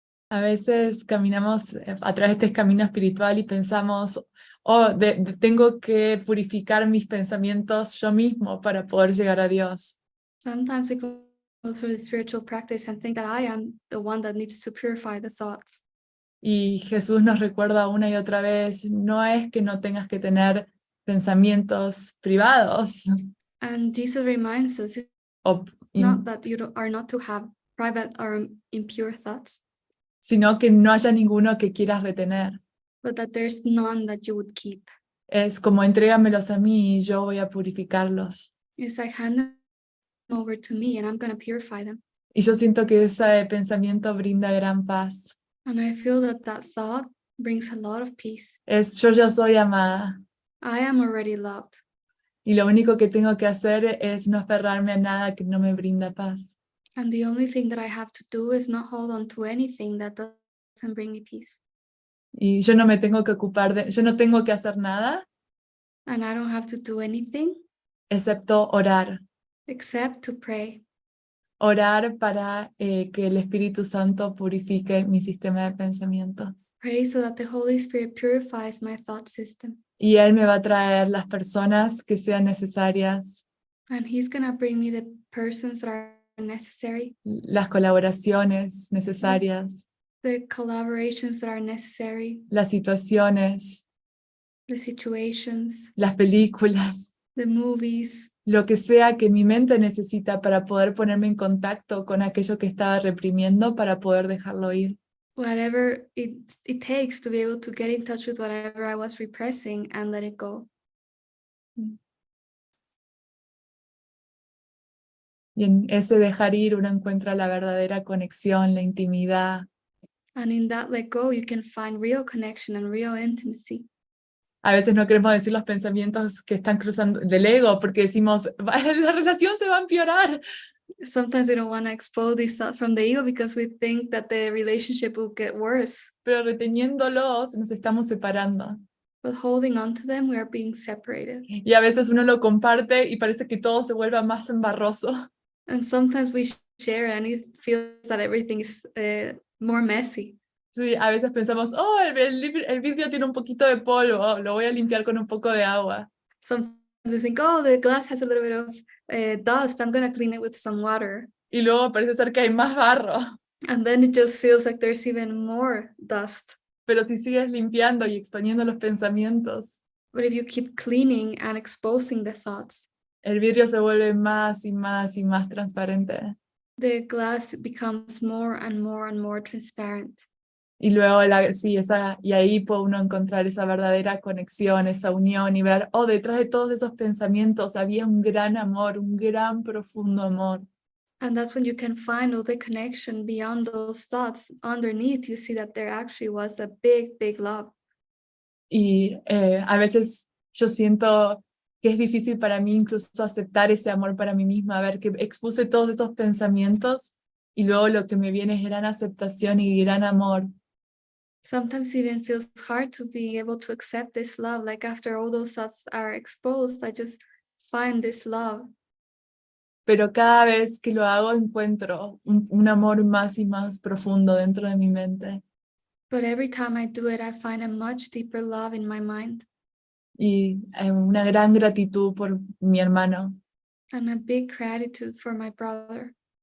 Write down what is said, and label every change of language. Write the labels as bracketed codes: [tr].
[es] A veces caminamos a través de este camino espiritual y pensamos, tengo que purificar mis pensamientos yo mismo para poder llegar a Dios. [en] Sometimes we go through the spiritual practice and think that I am the one that needs to purify the thoughts. [es] Y Jesús nos recuerda una y otra vez, no es que no tengas que tener pensamientos privados. [en] And Jesus reminds us, it's not that you are not to have private or impure thoughts, [es] sino que no haya ninguno que quieras retener. [en] but that there's none that you would keep. [es] Es como entrégamelos a mí y yo voy a purificarlos. [en] It's like hand them over to me and I'm going to purify them. [es] Y yo siento que ese pensamiento brinda gran paz. [en] And I feel that that thought brings a lot of peace. [es] Es yo ya soy amada. [en] I am already loved. [es] Y lo único que tengo que hacer es no aferrarme a nada que no me brinda paz. [en] And the only thing that I have to do is not hold on to anything that doesn't bring me peace. [es] Y yo no me tengo que yo no tengo que hacer nada [en] And I don't have to do anything [es] excepto orar. [en] except to pray. [es] Orar para que el Espíritu Santo purifique mi sistema de pensamiento. [en] Pray so that the Holy Spirit purifies my thought system. [es] Y Él me va a traer las personas que sean necesarias, [en] And He's going to bring me the persons that are necessary, [es] las colaboraciones necesarias, [en] the collaborations that are necessary, [es] las situaciones, [en] the situations, [es] las películas, [en] the movies, [es] lo que sea que mi mente necesita para poder ponerme en contacto con aquello que estaba reprimiendo para poder dejarlo ir. [en] whatever it takes to be able to get in touch with whatever I was repressing and let it go. [es] Y en ese dejar ir uno encuentra la verdadera conexión, la intimidad. [en] And in that let go, you can find real connection and real intimacy. [es] A veces no queremos decir los pensamientos que están cruzando del ego porque decimos, la relación se va a empeorar. [en] Sometimes we don't want to expose these thoughts from the ego because we think that the relationship will get worse. [es] Pero reteniéndolos nos estamos separando. [en] But holding on to them, we are being separated. [es] Y a veces uno lo comparte y parece que todo se vuelva más embarroso. [en] And sometimes we share and it feels that everything is more messy. [es] Sí, a veces pensamos, oh, el vidrio tiene un poquito de polvo, lo voy a limpiar con un poco de agua. [en] Sometimes we think, oh, the glass has a little bit of dust. I'm going to clean it with some water. [es] Y luego parece ser que hay más barro. [en] And then it just feels like there's even more dust. [es] Pero si sigues limpiando y exponiendo los pensamientos, [en] But if you keep cleaning and exposing the thoughts, [es] el vidrio se vuelve más y más y más transparente. [en] the glass becomes more and more and more transparent. [es] Y luego, y ahí puede uno encontrar esa verdadera conexión, esa unión y ver, oh, detrás de todos esos pensamientos había un gran amor, un gran profundo amor. [en] And that's when you can find all the connection beyond those thoughts. Underneath, you see that there actually was a big, big love. [es] Y a veces yo siento que es difícil para mí incluso aceptar ese amor para mí misma, ver que expuse todos esos pensamientos y luego lo que me viene es gran aceptación y gran amor. [en] Sometimes it even feels hard to be able to accept this love. Like after all those thoughts are exposed, I just find this love. [es] Pero cada vez que lo hago encuentro un amor más y más profundo dentro de mi mente. [en] But every time I do it, I find a much deeper love in my mind [es] Y una gran gratitud por mi hermano. [en] and a big gratitude for my brother.